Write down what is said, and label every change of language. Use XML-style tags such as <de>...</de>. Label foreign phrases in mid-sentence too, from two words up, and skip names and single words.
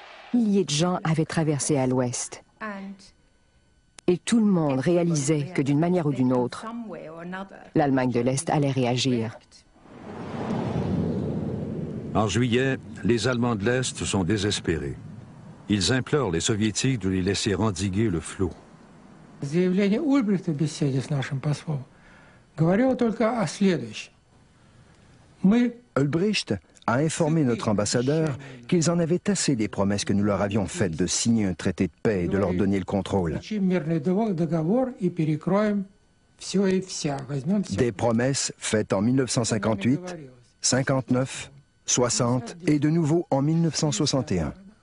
<fr>milliers de gens avaient traversé à l'ouest. Et tout le monde réalisait que d'une manière ou d'une autre, l'Allemagne de l'Est allait réagir. En juillet, les Allemands de l'Est sont désespérés. Ils implorent les Soviétiques de les laisser endiguer le flot.</fr> <ru>Заявление Ульбрихта в беседе с нашим послом говорило только о следующем.</ru> <fr>Ulbricht a informé notre ambassadeur qu'ils en avaient assez des promesses que nous leur avions faites de signer un traité de paix et de leur donner le contrôle. Des promesses faites en 1958, 59, 60 et de nouveau en 1961.</fr>